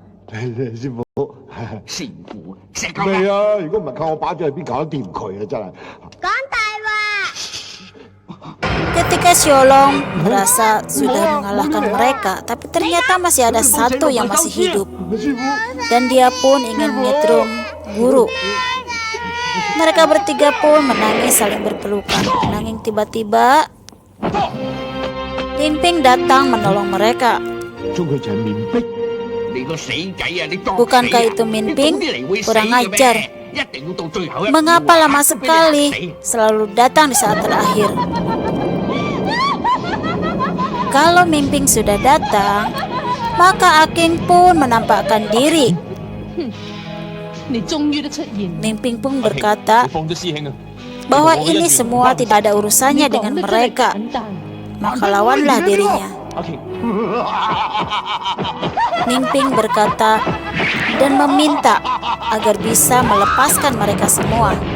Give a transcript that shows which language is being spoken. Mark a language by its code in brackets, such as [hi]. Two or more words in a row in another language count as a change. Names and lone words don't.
[yue] 師傅，師傅食夠啦。未啊！如果唔係靠我把嘴，邊搞得掂佢啊？真係。講大話。 [id] Ketika Xiaolong merasa sudah mengalahkan mereka, tapi ternyata masih ada satu yang masih hidup. Dan dia pun ingin menyetrum guru. Mereka bertiga pun menangis saling berpelukan. Menangis tiba-tiba Ping Ping datang menolong mereka. [yue] 中佢就係面壁。你個死仔啊！你當 [id] Bukankah itu Minping? Kurang ajar. Mengapa lama sekali selalu datang di saat terakhir? Kalau Minping sudah datang, maka Aking pun menampakkan diri. [yue] 你終於都出現。 [id] Minping pun berkata [yue] 你放咗師兄啊！ [id] bahwa ini semua tidak ada urusannya dengan mereka. Maka lawanlah dirinya. [yue] 阿瓊， [id] Minping berkata dan meminta agar bisa melepaskan mereka semua.